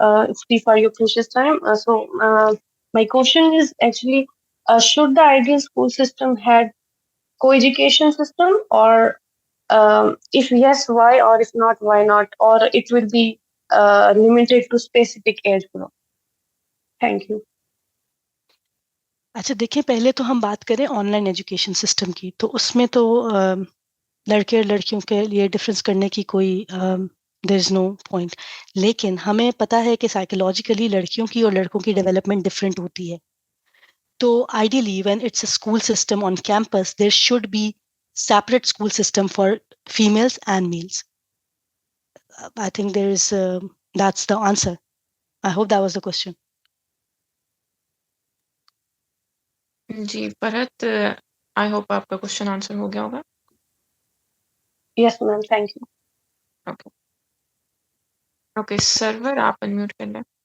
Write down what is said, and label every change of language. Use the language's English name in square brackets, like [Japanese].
[English] It's free for your precious time. My question is actually, should the ideal school system had co-education system, or if yes, why, or if not, why not, or it will be limited to specific age group? Thank you. [Urdu] اچھا دیکھیں, پہلے تو ہم بات کریں on line education system کی. تو اس میں تو لڑکے اور لڑکیوں کے لیے ڈفرینس کرنے کی کوئی [English] There is no point. [Urdu] لیکن ہمیں پتہ ہے کہ سائیکولوجیکلی لڑکیوں کی اور لڑکوں کی ڈیولپمنٹ ڈفرینٹ ہوتی ہے. [English] تو ideally when it's a school system on campus, there should be separate school system for females and males. I think that's the answer. I hope that was the question. [Urdu] جی Farhat, [English] I hope [Urdu] آپ کا question answer ہو گیا ہوگا. [English] Yes, ma'am. Thank you. [Urdu] Okay okay, سرور آپ unmute کر لیں.